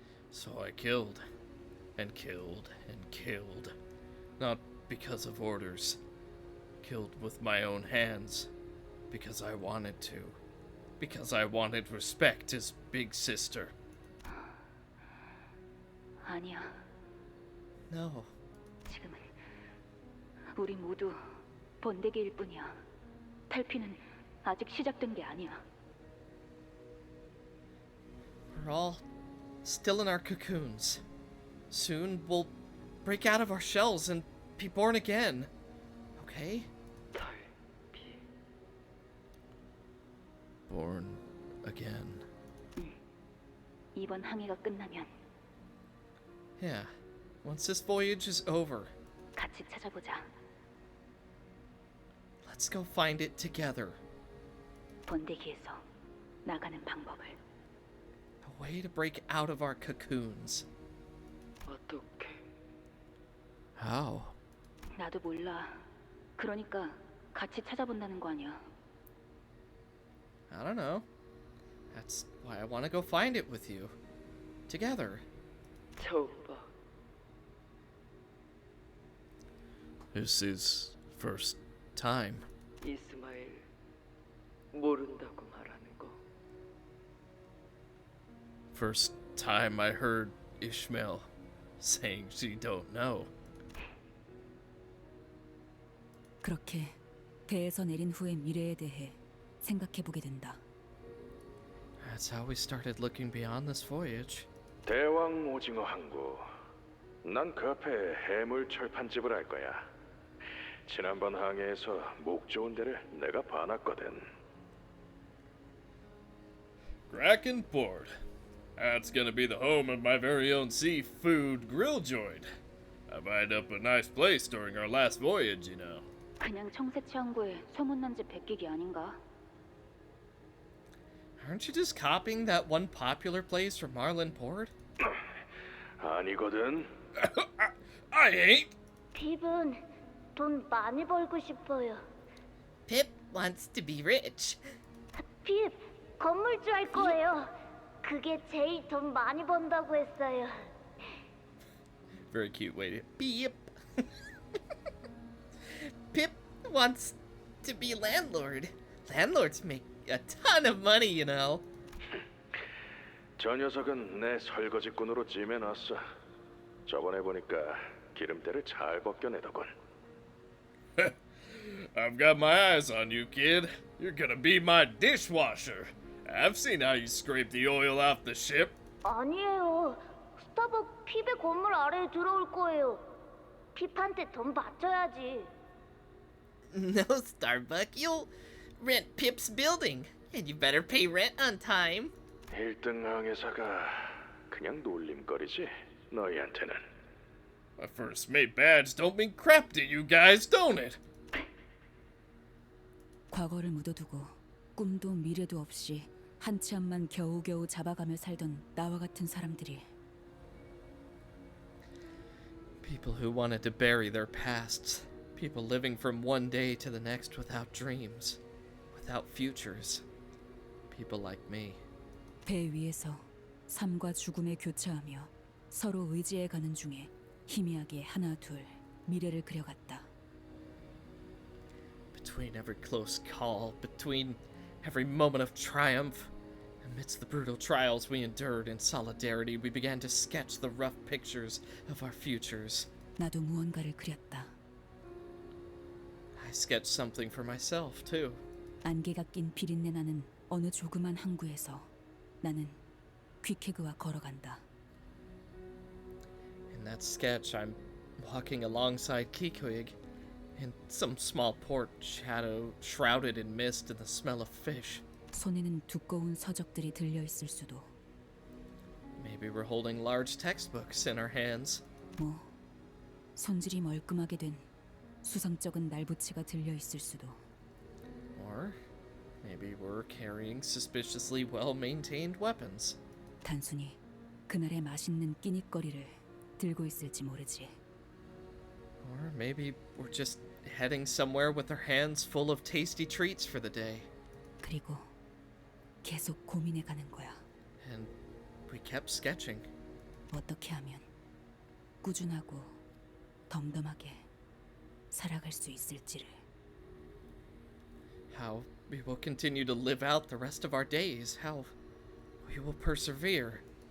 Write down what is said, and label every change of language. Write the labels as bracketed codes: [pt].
[en] So I killed, and killed, and killed. Not because of orders. Killed with my own hands. Because I wanted to. Because I wanted respect as big sister. [ko] 아니야. [en] No. [ko] 지금은 우리 모두 번데기일 뿐이야. 탈피는 아직 시작된 게 아니야. [en] We're all still in our cocoons. Soon we'll break out of our shells and be born again. Okay? [ko] 탈피. [en] Born again. [ko] 이번 항해가 끝나면 [en] Yeah. Once this voyage is over, [ko] 같이 찾아보자. [en] let's go find it together. [ko] 번데기에서 나가는 방법을. [en] A way to break out of our cocoons. [ko] 어떻게? [en] How? [ko] 나도 몰라. 그러니까 같이 찾아본다는 거 아니야. [en] I don't know. That's why I want to go find it with you. Together. [ko] 처음 봐. [en] This is First time. [ko] 이스마일 모른다고 말하는 거. [en] first time I heard Ishmael saying she don't know. [ko] 그렇게 배에서 내린 후의 미래에 대해 생각해보게 된다. [en] That's how we started looking beyond this voyage. [ko] 대왕 오징어 항구. 난 그 앞에 해물 철판집을 할 거야. 지난번 항해에서 목 좋은 데를 내가 봐놨거든. [en] Kraken Port. That's gonna be the home of my very own seafood grill joint. I lined up a nice place during our last voyage, you know. [ko] 그냥 청새치 항구에 소문난 집 베끼기 아닌가? [en] Aren't you just copying that one popular place from Marlin Port? [ko] 아니거든. [en] I ain't. [ko] 핍은 돈 많이 벌고 싶어요. Pip wants to be rich. 핍, 건물주 할 거예요. 그게 제일 돈 많이 번다고 했어요. [en] Very cute way to... Beep. Pip wants to be landlord. Landlords make a ton of money, you know. [ko] 저 녀석은 내 설거지꾼으로 찜해놨어. 저번에 보니까 기름때를 잘 벗겨내더군. [en] I've got my eyes on you, kid. You're gonna be my dishwasher. I've seen how you scrape the oil off the ship. [ko] 아니에요. 스타벅 핍의 건물 아래에 들어올 거예요. 핍한테 돈 바쳐야지. [en] No, Starbuck. You'll rent Pip's building. And you better pay rent on time. [ko] 1등 항해사가 그냥 놀림거리지, 너희한테는. [en] My first mate badge don't mean crap to you guys, don't it? [ko] 과거를 묻어두고 꿈도 미래도 없이 한 치 앞만 겨우겨우 잡아가며 살던 나와 같은 사람들이 [en] People who wanted to bury their pasts. People living from one day to the next without dreams. Without futures. People like me. [ko] 배 위에서 삶과 죽음에 교차하며 서로 의지해가는 중에 희미하게 하나 둘 미래를 그려갔다. [en] Between every close call, between every moment of triumph, amidst the brutal trials we endured in solidarity, we began to sketch the rough pictures of our futures. [ko] 나도 무언가를 그렸다. [en] I sketched something for myself, too. [ko] 안개가 낀 비린내 나는 어느 조그만 항구에서 나는 귀케그와 걸어간다. [en] In that sketch, I'm walking alongside Kikoig in some small port shrouded in mist and the smell of fish. [ko] 손에는 두꺼운 서적들이 들려 있을 수도. [en] Maybe we're holding large textbooks in our hands. [ko] 뭐 손질이 멀끔하게 된 수상쩍은 날부치가 들려 있을 수도. [en] Or maybe we're carrying suspiciously well-maintained weapons. [ko] 단순히 그날의 맛있는 끼니거리를 들고 있을지 모르지. [en] Or maybe we're just heading somewhere with our hands full of tasty treats for the day. [ko] 그리고 계속 고민해가는 거야. [en] And we kept sketching. [ko] 어떻게 하면 꾸준하고 덤덤하게 살아갈 수 있을지를. [en] How we will continue to live out the rest of our days. How we will persevere.